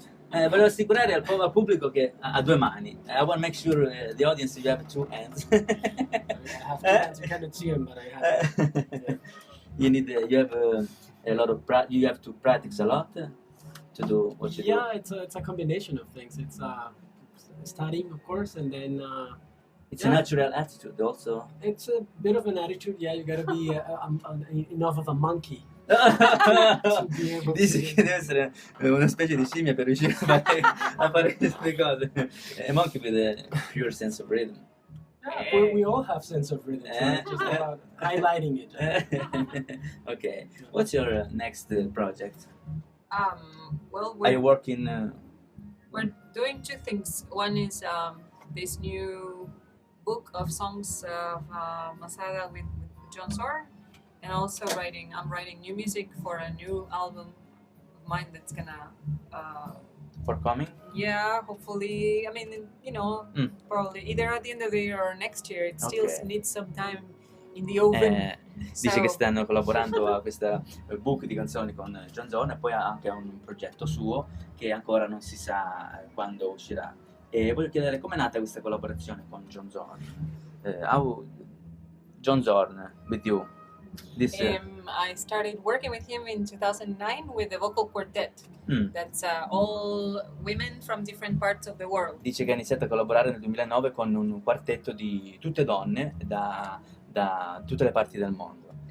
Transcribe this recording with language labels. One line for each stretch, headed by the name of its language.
Italian: Volevo assicurare al pubblico che ha due mani.
English: I want to make sure the audience you have two hands. I have two hands, you cannot see them, but I have. Yeah. You have a lot of you have to practice a lot to do what you do. Yeah, it's a combination of things. It's studying, of course, and then it's a natural attitude also. It's a bit of an attitude. Yeah, you gotta be enough of a monkey. To be able
Italian: Dici che deve essere una specie di scimmia per riuscire a fare queste cose.
English: A monkey with a pure sense of rhythm. Yeah, we all have sense of rhythm. So it's just about highlighting it. Okay. What's your next project? Well, Are you working? we're doing two things. One is this new book of songs of Masada with John Zorn, and also I'm writing new music for a new album of mine that's gonna Forthcoming? yeah, hopefully, I mean, you know, probably either at the end of the year or next year. It still needs some time in the oven.
Italian: Dice che stanno collaborando a questa book di canzoni con John Zorn e poi ha anche un progetto suo che ancora non si sa quando uscirà. E voglio chiedere com'è nata questa collaborazione con John Zorn?
English: How John Zorn with you? I started working with him in 2009 with the vocal quartet. That's all women from different parts of the world.
Italian: Dice che ha iniziato a collaborare nel 2009 con un quartetto di tutte donne da tutte le parti del mondo.